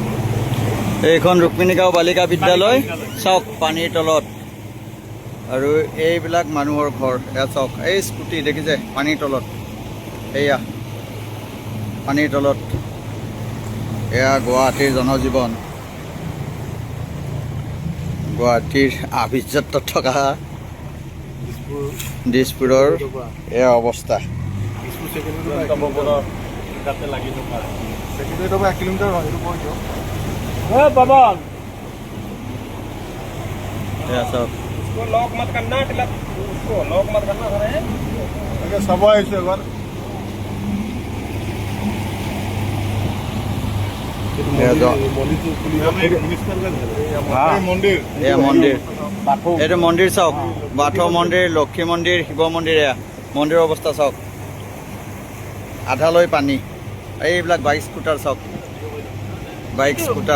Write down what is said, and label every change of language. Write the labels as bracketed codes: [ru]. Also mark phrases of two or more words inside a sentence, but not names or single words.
[as] এইখন ৰুক্মিণী গাঁও বালিকা বিদ্যালয় চাওক পানীৰ তলত আৰু এইবিলাক মানুহৰ ঘৰ এয়া চাওক এই স্কুটি দেখিছে পানীৰ তলত এয়া পানীৰ তলত এয়া গুৱাহাটীৰ জনজীৱন গুৱাহাটীৰ আভিজাত্যত থকা দিছপুৰৰ এয়া অৱস্থা লাগি থকা ছেকেণ্ডেৰীৰ পৰা 1 কিলোমিটাৰ হয় এইটো কৈছোঁ পাবন এয়া চাওক [hi] লক মত करना मतलब उसको लॉक मत करना सर [as] তাকে চাব আহিছোঁ এবাৰ মন্দিৰ এয়া মন্দিৰ এইটো মন্দিৰ চাওক বাথৌ মন্দিৰ লক্ষী মন্দিৰ শিৱ মন্দিৰ এয়া মন্দিৰৰ অৱস্থা চাওক আধালৈ পানী এইবিলাক বাইক স্কুটাৰ চাওক বাইক স্কুটাৰ